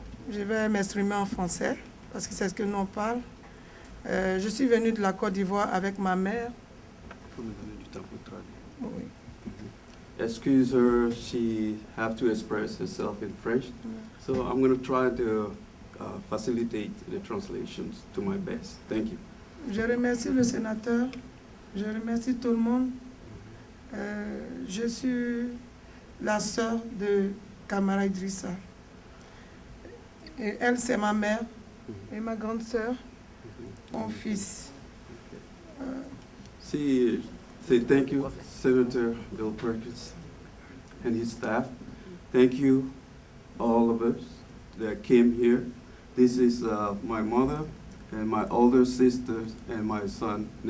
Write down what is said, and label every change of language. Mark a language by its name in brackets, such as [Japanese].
[French] Je vais m'exprimer en français parce que c'est ce que nous on parle. Je suis venue de la Côte d'Ivoire avec ma mère. Oui. [English] Excuse her, she have to express herself in French. So I'm going to try to facilitate the translations to my best. Thank you. [French] Je remercie le sénateur. Je remercie tout le monde. Je suis la sœur de Camara Idrissa. Et elle, c'est ma mère et ma grande sœur, mon fils. [English] Say thank you, Senator Bill Perkins and his staff. Thank you, all of us that came here. This is my mother and my older sister and my son,